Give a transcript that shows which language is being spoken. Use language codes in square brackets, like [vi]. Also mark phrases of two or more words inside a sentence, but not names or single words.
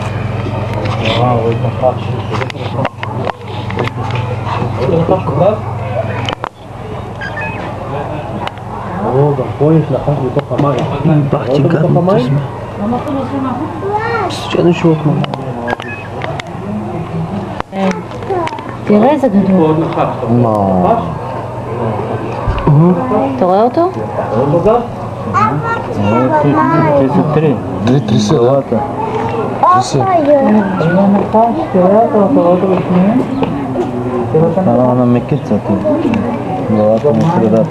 [bg] Бах ти гадната земя. Случайно животно. [he] תראה איזה גדול. אתה רואה אותו? [bg] на мекицата. Главата на средата.